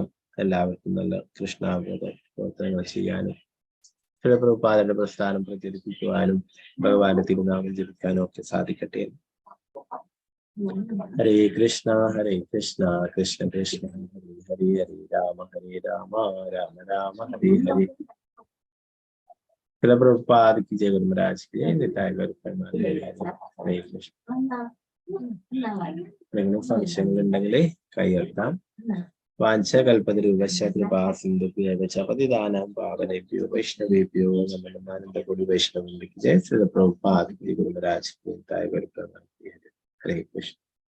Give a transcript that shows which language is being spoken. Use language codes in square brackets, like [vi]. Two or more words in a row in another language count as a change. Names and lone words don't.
[ml] എല്ലാവർക്കും നല്ല കൃഷ്ണാവബോധ പ്രവർത്തനങ്ങൾ ചെയ്യാനും ശിവപ്രഭുപാദന്റെ പ്രസ്ഥാനം പ്രചരിപ്പിക്കുവാനും ഭഗവാന്റെ തിരുനാമം ജപിക്കാനും ഒക്കെ സാധിക്കട്ടെ. ഹരേ കൃഷ്ണ കൃഷ്ണ കൃഷ്ണ ഹരേ ഹരേ ഹരേ രാമ രാമ രാമ ഹരേ ഹരേ. [hi] ശിവപ്രഭുപാദ് की जय, गुरु महाराज की जय, निताय गौर हरे കൃഷ്ണ. [ml] എന്തെങ്കിലും സംശയങ്ങൾ ഉണ്ടെങ്കിൽ കൈയെടുക്കാം. [sa] വാഞ്ചകൽപതരൂപശ്ച കൃപാ സിന്ധുഭ്യോ പതിതാനാം പാവനേഭ്യോ വൈഷ്ണവേഭ്യോ നമോനന്ദകോടി വൈഷ്ണവ ജയ. [hi] ശ്രീ പ്രഭുപാദ് की गुरु महाराज की जय, निताय गौर हरे കൃഷ്ണ.